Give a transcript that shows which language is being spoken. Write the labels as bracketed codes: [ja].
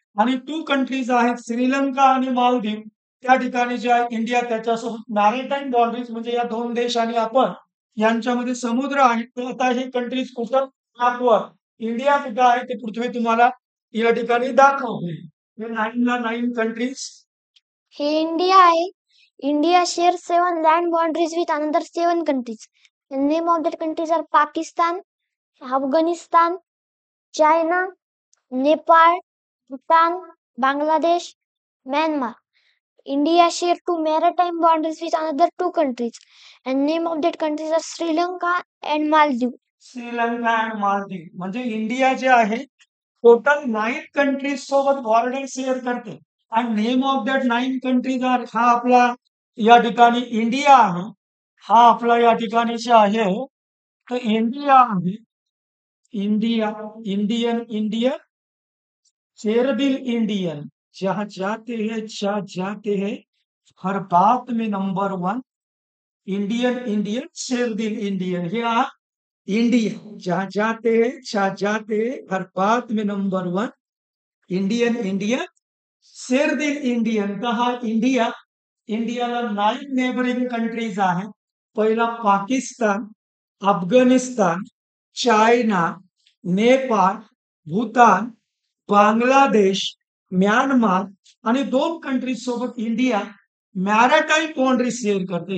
[mr] आणि 2 कंट्रीज आहेत श्रीलंका आणि मालदीव. त्या ठिकाणी जे आहे इंडिया त्याच्यासोबत मॅरिटाईम बाउंड्रीज म्हणजे या 2 देश आणि आपण यांच्यामध्ये समुद्र आहे. तर आता हे कंट्रीज कुठं मॅपवर इंडिया कुठं आहे ते पृथ्वी तुम्हाला या ठिकाणी दाखवते. हे 9 कंट्रीज. हे इंडिया आहे. [en] India shares 7 land boundaries with another 7 countries. The name of that countries are Pakistan, Afghanistan, China, Nepal, Bhutan, Bangladesh, Myanmar. India share 2 maritime boundaries with another 2 countries. And name of that countries are Sri Lanka and Maldives. [mr] Sri Lanka and Maldives. म्हणजे India जे आहे total 9 countries सोबत border share करते. आणि [en] name of that 9 countries are [mr] हा आपला या ठिकाणी इंडिया आहे. हा आपला या ठिकाणी जे आहे तर इंडिया आहे. [hi] इंडिया इंडियन इंडियन शेरदिल इंडियन. जहां जाते हैं हर बात में नंबर 1. इंडियन इंडियन शेरदिल इंडियन. हे इंडिया जहां जाते हैं हर बात में नंबर 1. इंडियन इंडियन शेरदिल इंडियन. [mr] तर हा इंडिया इंडियाला 9 नेबरिंग कंट्रीज आहे. पहिला पाकिस्तान, अफगाणिस्तान, चायना, नेपाळ, भूतान, बांगलादेश, म्यानमार आणि 2 कंट्रीज सोबत इंडिया मॅराटाईम बाउंड्री शेअर करते.